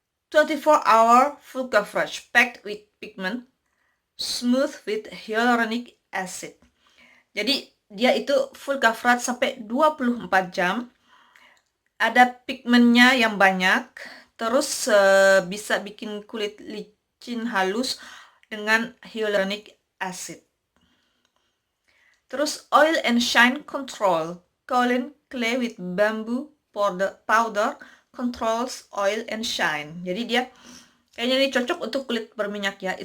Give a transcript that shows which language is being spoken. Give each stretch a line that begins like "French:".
English: 24-hour full coverage, packed with pigment, smooth with hyaluronic acid.
Indonesian: Jadi dia itu full coverage sampai 24 jam. Ada pigmentnya yang banyak, terus bisa bikin kulit licin halus dengan hyaluronic acid.
English: Terus oil and shine control, kaolin clay with bamboo powder controls oil and shine.
Indonesian: Jadi dia kayaknya ini cocok untuk kulit berminyak ya.